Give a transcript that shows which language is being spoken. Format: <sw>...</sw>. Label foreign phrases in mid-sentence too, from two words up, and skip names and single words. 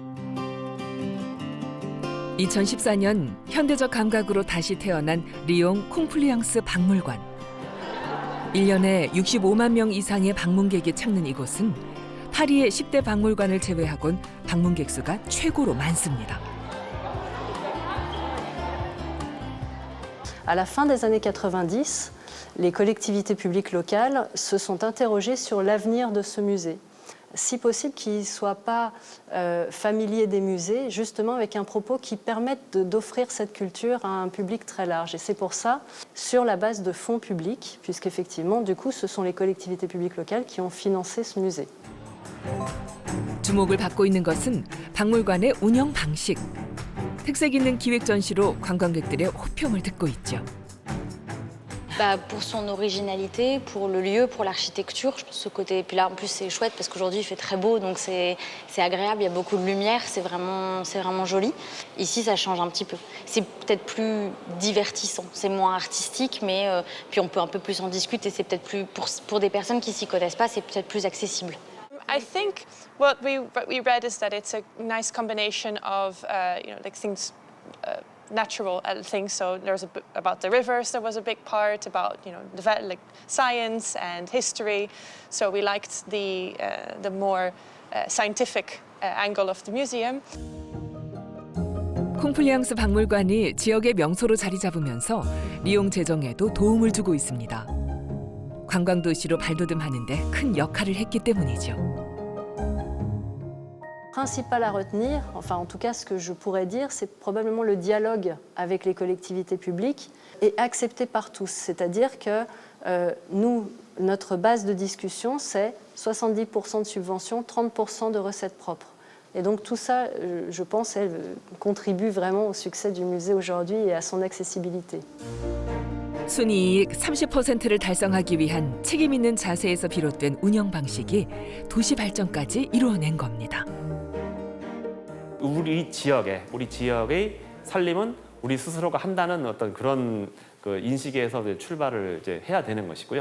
<ko>2014년 현대적 감각으로 다시 태어난 리옹 콩플리앙스 박물관. 1년에 65만 명 이상의 방문객이 찾는 이곳은 파리의 10대 박물관을 제외하곤 방문객 수가 최고로 많습니다.</ko> <fr>À la fin des années 90, les collectivités publiques locales se sont interrogées sur l'avenir de ce musée. Si possible qu'il ne soit pas familier des musées, justement avec un propos qui permette d'offrir cette culture à un public très large. Et c'est pour ça, sur la base de fonds publics, puisqu'effectivement, du coup, ce sont les collectivités publiques locales qui ont financé ce musée.</fr> <ko>주목을 받고 있는 것은 박물관의 운영 방식. 특색 있는 기획 전시로 관광객들의 호평을 듣고 있죠.</ko> <fr>Pour son originalité, pour le lieu, pour l'architecture, je pense ce côté. Puis là, en plus, c'est chouette parce qu'aujourd'hui, il fait très beau, donc c'est agréable. Il y a beaucoup de lumière, c'est vraiment joli. Ici, ça change un petit peu. C'est peut-être plus divertissant, c'est moins artistique, mais puis on peut un peu plus en discuter. C'est peut-être plus pour des personnes qui s'y connaissent pas, c'est peut-être plus accessible.</fr> <en>I think what we read is that it's a nice combination of like things. Natural things. So there's about the rivers. There was a big part about like science and history. So we liked the more scientific angle of the museum.</en> <ko>콩플리앙스 박물관이 지역의 명소로 자리 잡으면서 리옹 재정에도 도움을 주고 있습니다. 관광 도시로 발돋움하는데 큰 역할을 했기 때문이죠.</ko> <fr>Principal à retenir, enfin en tout cas ce que je pourrais dire, c'est probablement le dialogue avec les collectivités publiques et accepté par tous. C'est-à-dire que nous, notre base de discussion, c'est 70% de subventions, 30% de recettes propres. Et donc tout ça, je pense, contribue vraiment au succès du musée aujourd'hui et à son accessibilité.</fr> <ko>순이익 30%를 달성하기 위한 책임 있는 자세에서 비롯된 운영 방식이 도시 발전까지 이루어낸 겁니다. 우리 지역의 살림은 우리 스스로가 한다는 어떤 그런 인식에서 출발을 이제 해야 되는 것이고요.</ko>